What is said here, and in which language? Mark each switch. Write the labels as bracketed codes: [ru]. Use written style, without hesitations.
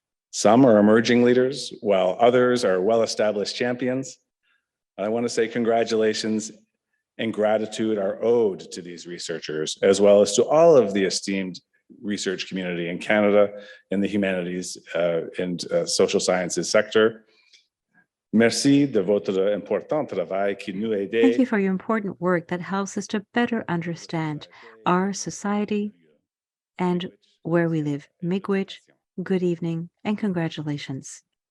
[en] Some are emerging leaders, while others are well-established champions. I want to say congratulations and gratitude are owed to these researchers, as well as to all of the esteemed research community in Canada in the humanities and social sciences sector. [fr] Merci de votre important travail qui nous aide. [en] Thank you for your important work that helps us to better understand our society and where we live. Miigwech, good evening, and congratulations.